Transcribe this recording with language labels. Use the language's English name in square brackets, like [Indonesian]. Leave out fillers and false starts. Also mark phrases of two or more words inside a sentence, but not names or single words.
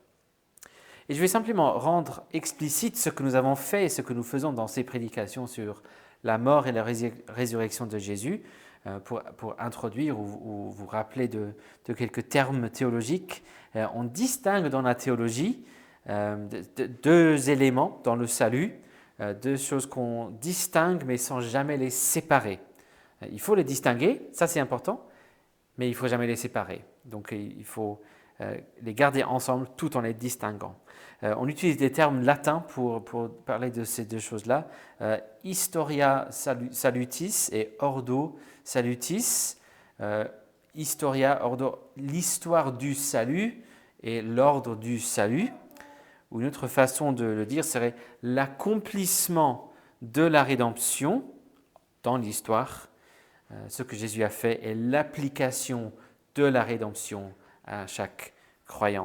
[French] Et je vais simplement rendre explicite ce que nous avons fait et ce que nous faisons dans ces prédications sur la mort et la résurrection de Jésus, Pour introduire ou vous rappeler de quelques termes théologiques, on distingue dans la théologie deux éléments dans le salut, deux choses qu'on distingue mais sans jamais les séparer. Il faut les distinguer, ça c'est important, mais il ne faut jamais les séparer. Donc il faut les garder ensemble tout en les distinguant. On utilise des termes latins pour parler de ces deux choses-là. [Latin] Historia salutis et ordo salutis. Historia, ordo, [French] l'histoire du salut et l'ordre du salut. Ou une autre façon de le dire serait l'accomplissement de la rédemption dans l'histoire, ce que Jésus a fait, et l'application de la rédemption à chaque croyant.